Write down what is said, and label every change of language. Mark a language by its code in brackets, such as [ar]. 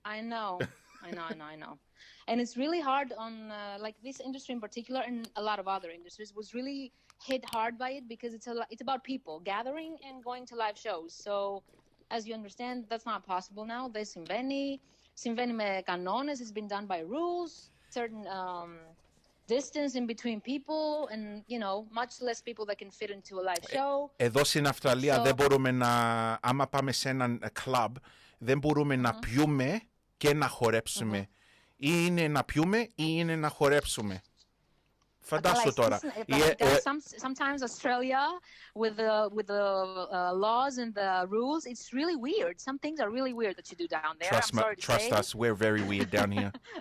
[en] I know, I know, and it's really hard on like this industry in particular, and a lot of other industries was really hit hard by it, because it's about people gathering and going to live shows. So, as you understand, that's not possible now. [el] Δεν συμβαίνει με κανόνες. [en] It's been done by rules. Certain distance in between people and, much less people that can fit into a live show. [el] Εδώ στην Αυστραλία δεν μπορούμε άμα πάμε σε έναν κλαμπ, δεν μπορούμε να πιούμε και να χορέψουμε. Ή είναι να πιούμε ή είναι να χορέψουμε. Φαντάσου τώρα. [en] Sometimes Australia with the laws and the rules, it's really weird. Some things are really weird that you do down there. Trust us, we're very weird down here.